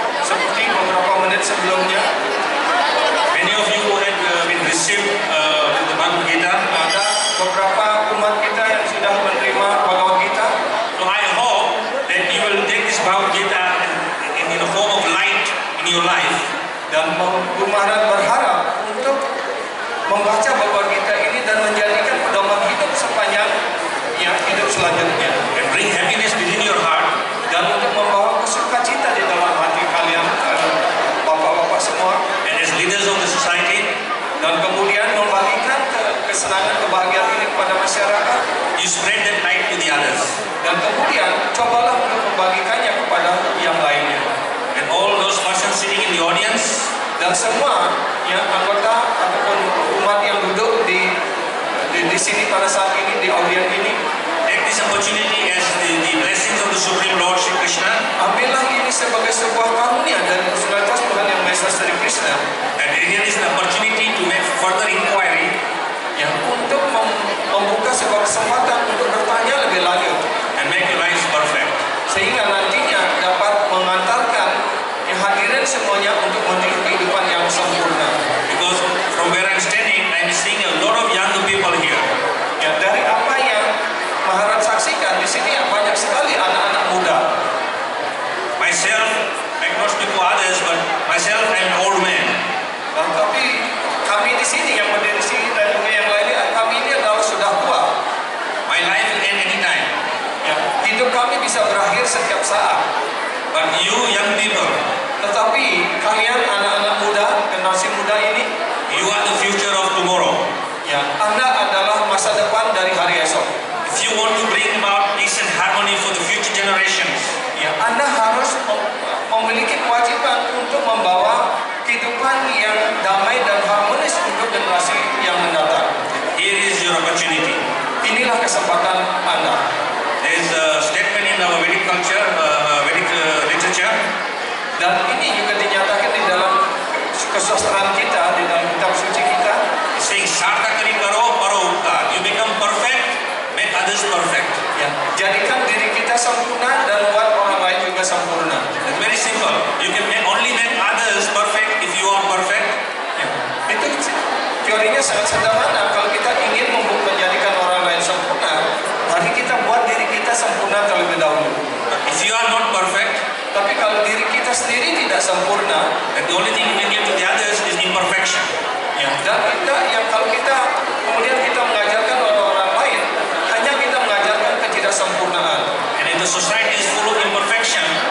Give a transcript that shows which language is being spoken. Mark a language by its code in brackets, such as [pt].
[id] seperti beberapa menit sebelumnya, [en] many of you had been received with the Bhagavad Gita. [id] ada beberapa umat kita yang sudah menerima Bhagavad Gita. [en] So I hope that you will take this Bhagavad Gita in the form of light in your life, [id] Dan Bu Maharaj berharap untuk membaca Bhagavad Gita ini dan menjadikan pedoman hidup sepanjang hidup selanjutnya, [en] and bring happiness within your heart, [id] dan untuk membawa sukacita di dalam hati kalian, bapak-bapak semua, [en] and as leaders of the society, [id] dan kemudian membagikan kesenangan, kebahagiaan ini kepada masyarakat, [en] you spread that light to the others. [id] dan kemudian cobalah untuk membagikannya kepada yang lainnya. [en] And all those persons sitting in the audience, [id] Dan semua yang anggota ataupun umat yang duduk di sini pada saat ini, di audiens ini, [en] take this opportunity as the blessings of the Supreme Lord Shri Krishna, [id] ambillah ini sebagai sebuah karunia dan fasilitas Tuhan Yang Maha Esa Sri Krishna, [en] and here is an opportunity to make further inquiry [id] yang untuk membuka sebuah kesempatan untuk bertanya lebih lanjut, [en] and make your lives perfect. [id] sehingga nantinya dapat mengantarkan hadirin semuanya untuk menuju kehidupan yang sempurna. [en] Because from where I'm standing, I'm seeing a lot of younger people here. [id] Ya, dari apa yang Maharaj saksikan di sini banyak sekali anak-anak muda. [en] Myself, I cannot speak for others, but myself, I'm an old man. [id] Nah, tapi kami di sini yang berdiri di sini dan juga yang lainnya, kami ini adalah sudah tua. [en] My life will end anytime. [id] Ya, hidup kami bisa berakhir setiap saat. [en] But you young people, [id] Tetapi kalian anak-anak muda, generasi muda ini, [en] you are the future of tomorrow. [id] ya, Anda adalah masa depan dari hari esok. [en] If you want to bring about peace and harmony for the future generations, [id] Ya, Anda harus memiliki kewajiban untuk membawa kehidupan yang damai dan harmonis untuk generasi yang mendatang. [en] here is your opportunity. [id] Inilah kesempatan Anda. [en] There is a statement in our Vedic culture, Vedic literature, [id] Dan ini juga dinyatakan di dalam kesusastraan kita, di dalam kitab suci kita. [en] saying [sa] Sartakari Karo Paro Upta. [en] You become perfect, make others perfect. [id] Ya, jadikan diri kita sempurna dan buat orang lain juga sempurna. [en] It's very simple. You can only make others perfect if you are perfect. [id] Ya, itu teorinya sangat sederhana. Kalau kita ingin menjadikan orang lain sempurna, mari kita buat diri kita sempurna terlebih dahulu. [en] But if you are not perfect, [id] Tapi kalau diri kita sendiri tidak sempurna, [en] then the only thing you can give to the others is imperfection. [id] ya, dan kalau kita kemudian kita mengajarkan orang lain, hanya kita mengajarkan ketidaksempurnaan. [en] And if the society is full of imperfection,